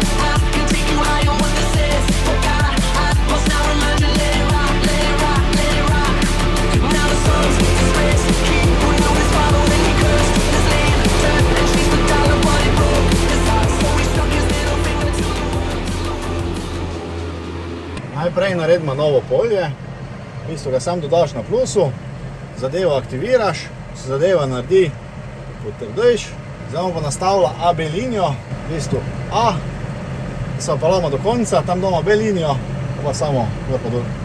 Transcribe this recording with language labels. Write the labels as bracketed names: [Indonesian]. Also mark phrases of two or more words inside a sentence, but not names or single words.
[English] I can take you higher, what this is. Forgot, must now remind you, let it rock, let it rock, let it rock. Now the sun's disgraced, he who knew his father when he cursed his name turned and chased the dollar, but it broke his heart, so he stuck his middle finger to the world. [Slovenian] Najprej naredimo novo polje, v bistvu ga sam dodaš na plusu, zadevo aktiviraš, se zadeva naredi, potrdiš, zdaj bomo pa nastavila AB linijo, v bistvu A, se pa pelamo do konca, tam doma B linijo, pa samo gor pa dol.